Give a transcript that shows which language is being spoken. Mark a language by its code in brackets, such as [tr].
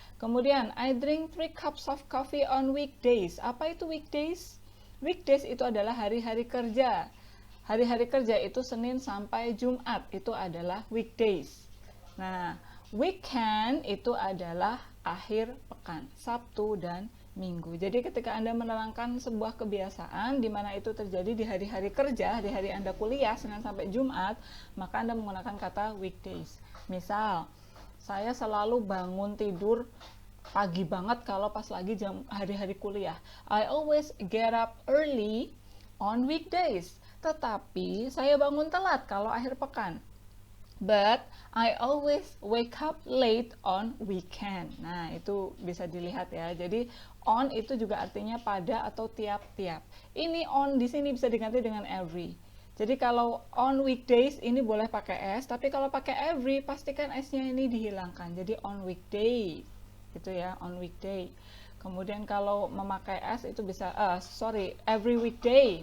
[en] Kemudian, I drink 3 cups of coffee on weekdays. [id] Apa itu weekdays? Weekdays itu adalah hari-hari kerja. Hari-hari kerja itu Senin sampai Jumat, itu adalah weekdays. Nah, weekend itu adalah akhir pekan, Sabtu dan Minggu. Jadi ketika Anda menerangkan sebuah kebiasaan di mana itu terjadi di hari-hari kerja, di hari Anda kuliah, Senin sampai Jumat, maka Anda menggunakan kata weekdays. Misal, saya selalu bangun tidur pagi banget kalau pas lagi jam hari-hari kuliah. [en] I always get up early on weekdays. [id] Tetapi saya bangun telat kalau akhir pekan. [en] But I always wake up late on weekend. [id] Nah, itu bisa dilihat ya. Jadi on itu juga artinya pada atau tiap-tiap. Ini on di sini bisa diganti dengan every. Jadi kalau on weekdays ini boleh pakai s, tapi kalau pakai every pastikan s-nya ini dihilangkan. Jadi on weekday. Gitu ya, on weekday. Kemudian kalau memakai s itu bisa every weekday.